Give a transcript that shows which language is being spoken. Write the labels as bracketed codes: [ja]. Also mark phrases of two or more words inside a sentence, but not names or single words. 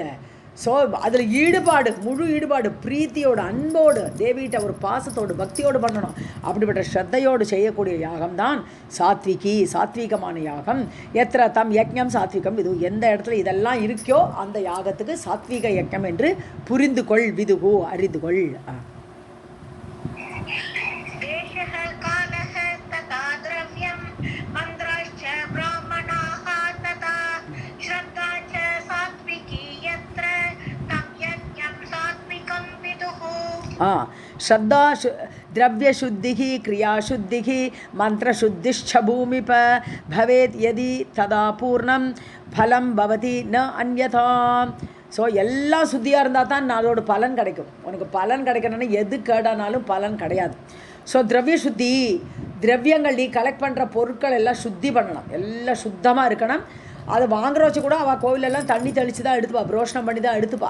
[ta] ஸோ அதில் ஈடுபாடு, முழு ஈடுபாடு, பிரீத்தியோடு, அன்போடு, தேவிகிட்ட ஒரு பாசத்தோடு, பக்தியோடு பண்ணணும். அப்படிப்பட்ட ஸ்ரத்தையோடு செய்யக்கூடிய யாகம் தான் சாத்வீகமான யாகம். [sa] यत्र तं यज्ञं सात्विकं विदुः, [ta] எந்த இடத்துல இதெல்லாம் இருக்கோ அந்த யாகத்துக்கு சாத்வீக யஜ்ஞம் என்று புரிந்து கொள், விதுகு அறிந்து கொள். [sa] देशः कालः तथा द्रव्यं मन्त्राश्च ब्राह्मणाः तथा श्रद्धा च सात्विकी यत्र तं यज्ञं सात्विकं विदुः श्रद्धा द्रव्यशुद्धिः क्रियाशुद्धिः मन्त्रशुद्धिश्च भूमिप भवेत् यदि तदा पूर्णं फलं भवति न अन्यथा. [ta] ஸோ எல்லாம் சுத்தியாக இருந்தால் தான் அதோட பலன் கிடைக்கும். உனக்கு பலன் கிடைக்கணும்னா எது கேடானாலும் பலன் கிடையாது. ஸோ திரவிய சுத்தி, திரவியங்கள் நீ கலெக்ட் பண்ணுற பொருட்கள் எல்லாம் சுத்தி பண்ணணும், எல்லாம் சுத்தமாக இருக்கணும். அதை வாங்குற வச்சு கூட அவள் கோவிலெல்லாம் தண்ணி தெளித்து தான் எடுத்துப்பா, புரோஷனம் பண்ணி தான் எடுத்துப்பா.